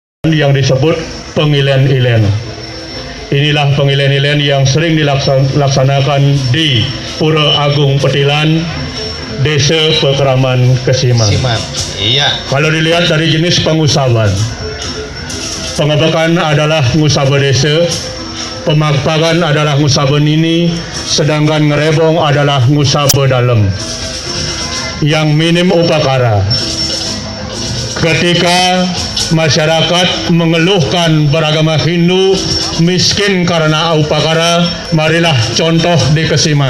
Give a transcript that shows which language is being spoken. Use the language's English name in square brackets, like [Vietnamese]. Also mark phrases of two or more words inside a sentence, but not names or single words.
[Indonesian] yang disebut pengilen-ilen. Inilah pengilen-ilen yang sering dilaksanakan di Pura Agung Petilan, Desa Pekraman Kesiman. Iya. Kalau dilihat dari jenis pengusaban, pengebekan adalah ngusaba desa, pemakpakan adalah ngusaba nini, sedangkan ngerebong adalah ngusaba dalam. Yang minim upakara. Ketika masyarakat mengeluhkan beragama Hindu miskin karena upakara, marilah contoh di Kesiman.